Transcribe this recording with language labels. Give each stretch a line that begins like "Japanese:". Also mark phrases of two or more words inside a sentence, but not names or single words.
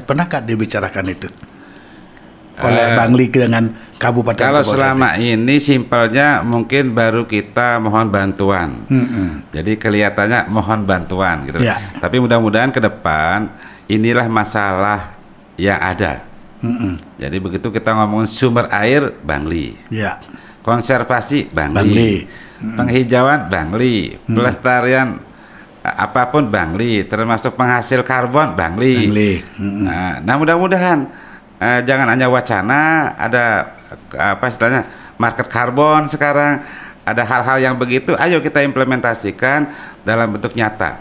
Indonesian: Pernahkah dibicarakan itu oleh Bangli dengan kabupaten? Kalau selama ini simpelnya mungkin baru kita mohon bantuan. Jadi kelihatannya mohon bantuan gitu. Ya. Tapi mudah-mudahan ke depan inilah masalah yang ada. Jadi begitu kita ngomongin sumber air, Bangli. Ya. Konservasi, Bangli. Penghijauan, Bangli. Pelestarian apapun, Bangli. Termasuk penghasil karbon, Bangli. Nah, mudah-mudahan jangan hanya wacana, ada apa istilahnya market karbon sekarang, ada hal-hal yang begitu, ayo kita implementasikan dalam bentuk nyata.